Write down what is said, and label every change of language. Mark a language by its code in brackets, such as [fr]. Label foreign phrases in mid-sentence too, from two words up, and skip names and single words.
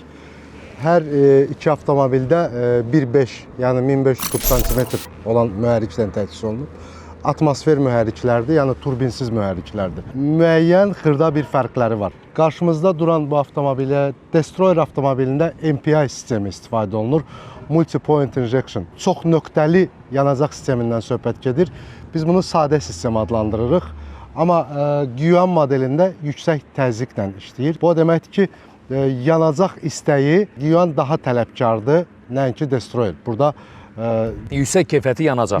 [az] Hər iki avtomobildə 1.5, yəni 1500 kub santimetr olan mühərrikdən təchiz olunub. Atmosfer mühərriklərdir, yəni turbinsiz mühərriklərdir. Müəyyən xırda bir fərqləri var. Qarşımızda duran bu avtomobilə Destroyer avtomobilində MPI sistemi istifadə olunur. [en] Multi-point injection. [az] Çox nöqtəli yanacaq sistemindən söhbət gedir. Biz bunu sadə sistem adlandırırıq. Amma Guyan modelində yüksək təzyiqlə işləyir. Bu deməkdir ki, yanacaq istəyi Guyan daha tələbkardır, nəinki Destroyer. Burada yüksək keyfiyyətli yanacaq.